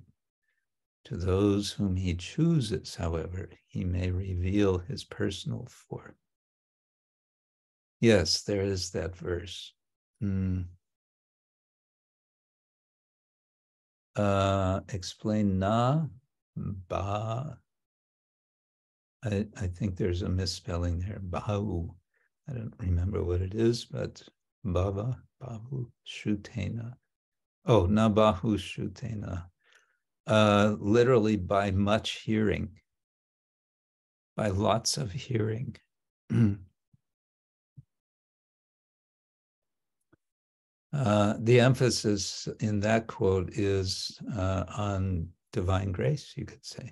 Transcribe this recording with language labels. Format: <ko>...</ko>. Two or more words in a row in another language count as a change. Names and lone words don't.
<en>To those whom he chooses, however, he may reveal his personal form. Yes, there is that verse. Explain na, ba. I think there's a misspelling there. Bahu. I don't remember what it is, but</en> <sa>भव बहु श्रुतेन. Oh, न बहुश्रुतेन.</sa> <en>Literally by much hearing, by lots of hearing. The emphasis in that quote is on divine grace, you could say.</en>